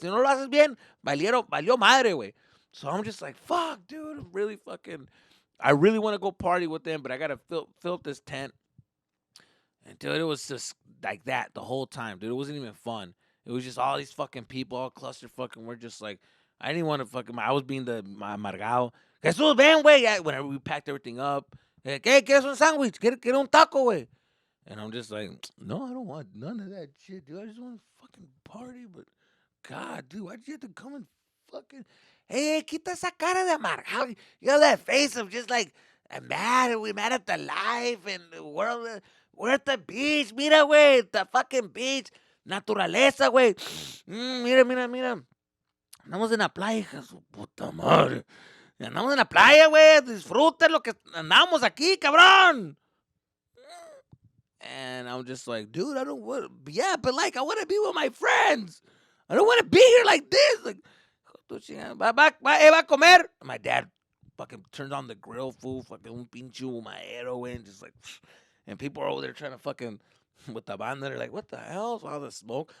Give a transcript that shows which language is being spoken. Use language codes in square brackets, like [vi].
[es] Si no lo haces bien, valió madre, güey. [en] So I'm just like, fuck, dude. I really want to go party with them, but I got to fill up this tent. And dude, it was just like that the whole time, dude. It wasn't even fun. It was just all these fucking people, all cluster fucking. We're just like, I didn't want to fucking. I was being my amargado. [es] Jesús, ven, güey. [en] Whenever we packed everything up, like, [es] ¿qué? ¿Quieres un sándwich? ¿Quieres un taco, güey? [en] And I'm just like, no, I don't want none of that shit, dude. I just want to fucking party. But God, dude, why'd you have to come and fucking? [es] Hey, quita esa cara de amargado. [en] You have that face of just like, I'm mad. We mad at the life and the world. We're at the beach. [es] Mira, güey. [en] The fucking beach. [es] Naturaleza, güey. Mira, mira, mira. Andamos en la playa, hija de su puta madre. Andamos en la playa, güey. Disfruten lo que andamos aquí, cabrón. [en] And I'm just like, dude, I don't want. Yeah, but like, I want to be with my friends. I don't want to be here like this. Like, [es] va a comer. [en] My dad fucking turned on the grill, food, fucking [es] un pinche humadero, [en] and just like, and people are over there trying to fucking with the banda. They're like, what the hell? All the smoke.